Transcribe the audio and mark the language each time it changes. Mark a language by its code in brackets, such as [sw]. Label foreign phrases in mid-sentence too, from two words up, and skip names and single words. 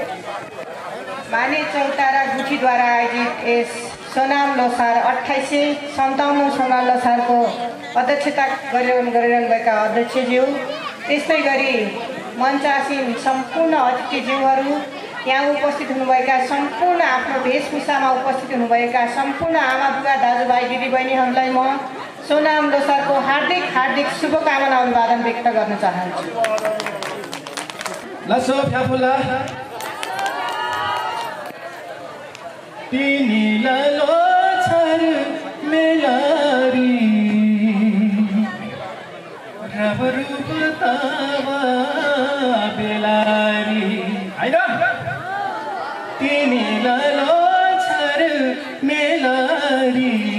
[ne] माने चौतारा गुठीद्वारा आयोजित यस सोनाम लोसार 2857 सोनाम लोसारको अध्यक्षता गरिरहनुभएका अध्यक्षज्यू, त्यस्तै गरी मञ्चासीन सम्पूर्ण अतिथिज्यूहरू, यहाँ उपस्थित हुनुभएका सम्पूर्ण आफ्नो वेशभूषामा उपस्थित हुनुभएका सम्पूर्ण आमा बुबा दाजुभाइ दिदीबहिनीहरूलाई म सोनाम लोसारको हार्दिक हार्दिक शुभकामना अभिवादन व्यक्त गर्न चाहन्छु। [taj] लसो फ्याफुला तिनीला लोछर मेलारी रबरूप तावा बेलारी हैन तिनीला लोछर मेलारी